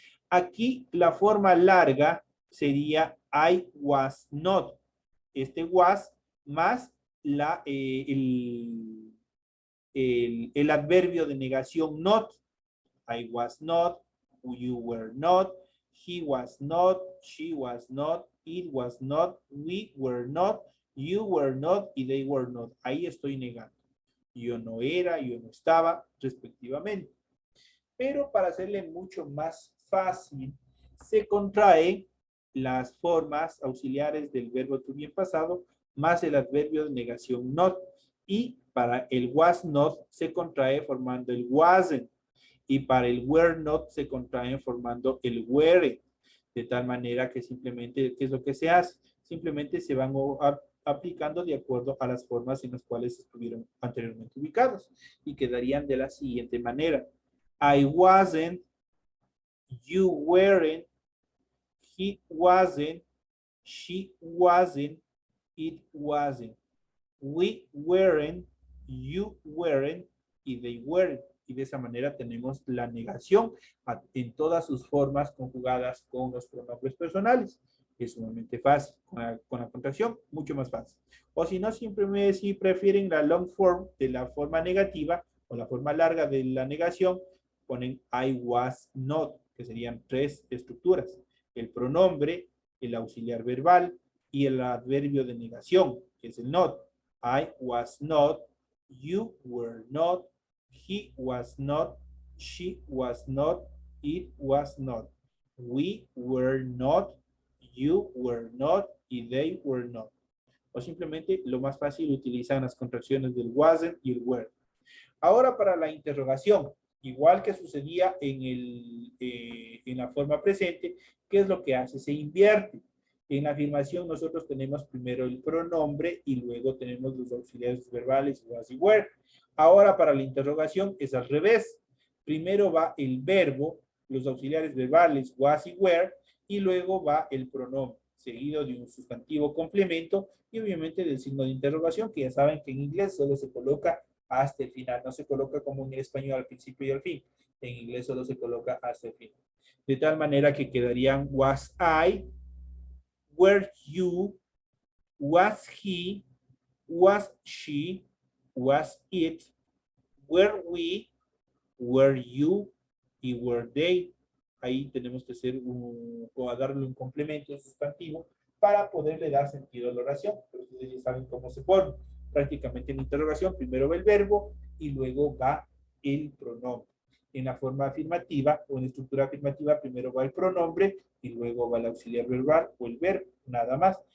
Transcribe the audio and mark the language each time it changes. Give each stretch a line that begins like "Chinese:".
Spanish: Aquí la forma larga sería
English: I was not.
Spanish: Este was más el adverbio de negación not.
English: I was not, you were not, he was not, she was not, it was not, we were not, you were not y they were not.
Spanish: Ahí estoy negando. Yo no era, yo no estaba, respectivamente. Pero para hacerle mucho más fácil, se contrae las formas auxiliares del verbo to be en pasado más el adverbio de negación not. Y para el was not se contrae formando el wasn't. Y para el were not se contraen formando el were. De tal manera que simplemente, ¿qué es lo que se hace? Simplemente se van aplicando de acuerdo a las formas en las cuales estuvieron anteriormente ubicados. Y quedarían de la siguiente manera.
English: I wasn't, you weren't, he wasn't, she wasn't, it wasn't. We weren't, you weren't, y they weren't.
Spanish: Y de esa manera tenemos la negación en todas sus formas conjugadas con los pronombres personales. Es sumamente fácil. Con la contracción, mucho más fácil. O si no, si prefieren la long form de la forma negativa o la forma larga de la negación, ponen
English: I was not,
Spanish: que serían tres estructuras. El pronombre, el auxiliar verbal y el adverbio de negación, que es el not.
English: I was not, you were not, he was not, she was not, it was not. We were not, you were not, y they were not.
Spanish: O simplemente lo más fácil utilizan las contracciones del wasn't y el were. Ahora para la interrogación, igual que sucedía en la forma presente, ¿qué es lo que hace? Se invierte. En la afirmación nosotros tenemos primero el pronombre y luego tenemos los auxiliares verbales was y were. Ahora para la interrogación es al revés. Primero va el verbo, los auxiliares verbales was y were, y luego va el pronombre, seguido de un sustantivo complemento y obviamente del signo de interrogación, que ya saben que en inglés solo se coloca hasta el final, no se coloca como en español al principio y al fin. En inglés solo se coloca hasta el final. De tal manera que quedarían
English: was I, were you, was he, was she, was it, were we, were you y were they.
Spanish: Ahí tenemos que hacer o darle un complemento sustantivo para poderle dar sentido a la oración. Pero ustedes ya saben cómo se pone. Prácticamente en interrogación, primero va el verbo y luego va el pronombre. En la forma afirmativa o en estructura afirmativa, primero va el pronombre y luego va el auxiliar verbal o el verbo, nada más.